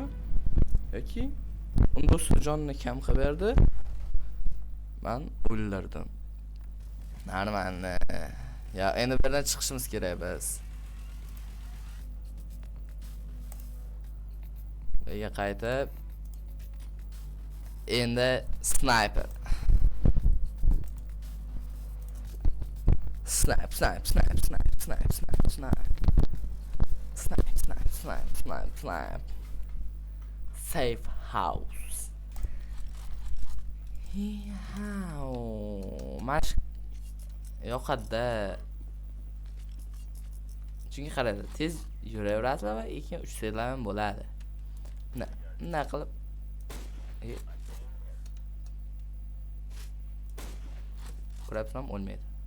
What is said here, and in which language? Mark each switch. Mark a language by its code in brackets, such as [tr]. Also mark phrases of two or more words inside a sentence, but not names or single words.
[uz] Yoki uni do'sti jonini kam qilib berdi. Men o'ldirdim. Normalni. Ya, endi birdan chiqishimiz kerak biz. Bunga qaytib endi sniper. Snipe. [en] Safe house. [uz] Mash yoqadi. Chunki qaradi, tez yuraveradi va 2-3 sekund bo'ladi. Nima qilib? Urabsam o'lmaydi.